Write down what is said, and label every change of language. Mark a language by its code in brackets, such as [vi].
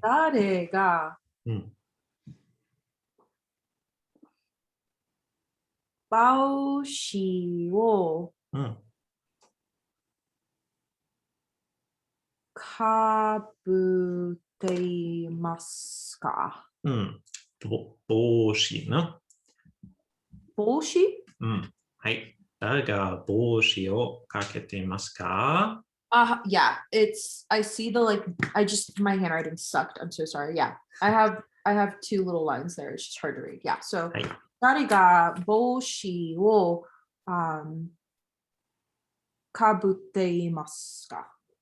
[ja] 誰が帽子をかぶっていますか？帽子な。帽子？はい。誰が帽子をかけていますか？ [en] Yeah, I see the my handwriting sucked. I'm so sorry. Yeah, I have two little lines there. It's just hard to read. Yeah, so [ja] 誰が帽子をかぶっていますか？